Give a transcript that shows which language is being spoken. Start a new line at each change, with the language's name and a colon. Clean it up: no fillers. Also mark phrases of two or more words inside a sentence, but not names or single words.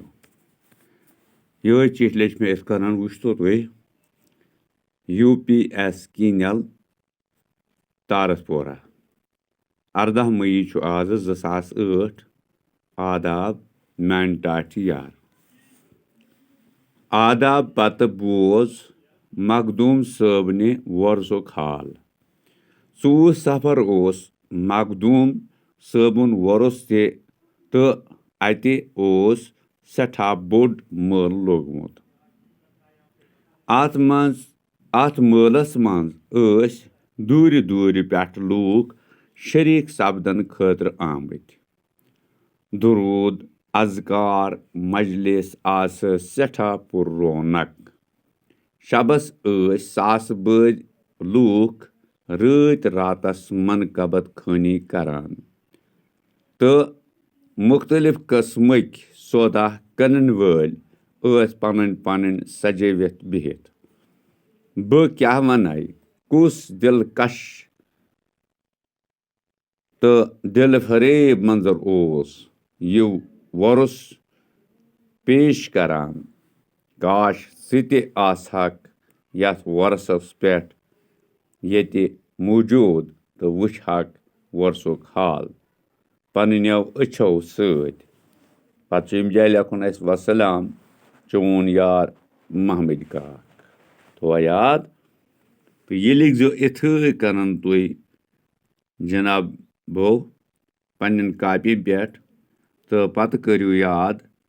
Kashmiri: यह चिठ लिख मे इथ कन वुचतो तुह UPS कीनल तारसपोरा 18 मई आज 2008 आदाब मैन टाठी यार आदाब पत बोज मखदूम सबने वर्षुक हाल 24 सफर ओस मखदूम सबुन वर्ष तो अति ओस सठा बोड़ मल लोगमुत अत मलस मज दूर दूर पेठ लूक शरीक सपदन खतर आमत दुरूद अजकार मजलिस आस सठा पुर रौनक शबस सास बद लूक रात रातस मनकबत खानी करान तो मुख्तलिफ कस्मक सौदा कनन वल पन पन सजवित बिहित ब क्या वन कुस दिलकश तो दिल फरेब मंजर ओस यु वर्ष पेश करान काश सह आसहक यथ वर्षस पे ये मौजूद तो वुचहक वर्षुक हाल पनो अछो सत पे लिखुन वसलाम चोन यार महमद काक थोआ याद तो यह लिखो इथे कन तुह जनाब बो पन्न कापी पे तो पत करो याद